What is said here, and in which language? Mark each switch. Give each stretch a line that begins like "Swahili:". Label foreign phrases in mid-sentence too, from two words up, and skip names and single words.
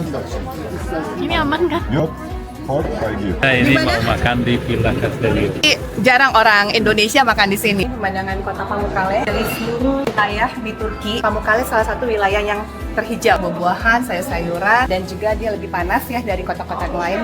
Indonesian: Ini aman kan?
Turkish: Yok. Fark kaygı.
Indonesian: Nah, ini mau makan di Villa Castello. jarang orang Indonesia makan di sini. Pemandangan kota Pamukkale dari seluruh wilayah di Turki. Pamukkale salah satu wilayah yang terhijau, buah-buahan, sayur-sayuran, dan juga dia lebih panas ya dari kota-kota lain.